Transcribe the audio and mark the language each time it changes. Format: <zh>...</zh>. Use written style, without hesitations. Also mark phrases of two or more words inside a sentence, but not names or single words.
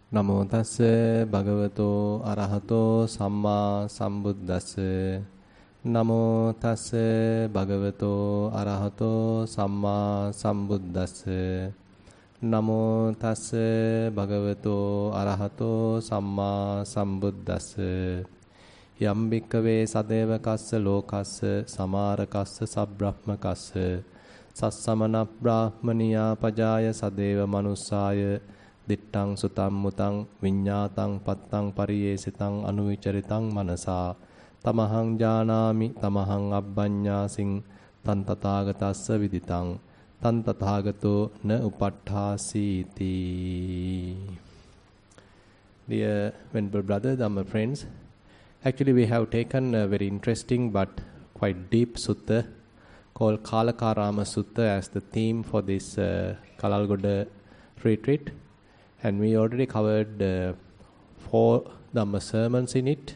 <pi>Namo tassa bhagavato arahato samma sambuddhassa. Namo tassa bhagavato arahato samma sambuddhassa. Namo tassa bhagavato arahato samma sambuddhassa. Yam bhikkhave sadevakassa lokassa samarakassa sabbrahmakassa sassamana brahmaniya pajaya sadeva manussaya dittang sutam mutang viññātaṃ pattaṃ pariyesitaṃ anuvicaritang manasa tamahang janāmi tamahang abbaññāsiṃ tan tathāgatassa viditaṃ tan tathāgato na upatthāsīti.</pi> <en>Dear venerable brothers, Dhamma friends, actually we have taken a very interesting but quite deep sutta called Kalakarama Sutta as the theme for this Kalalgoda retreat. And we already covered 4 Dhamma sermons in it.</en>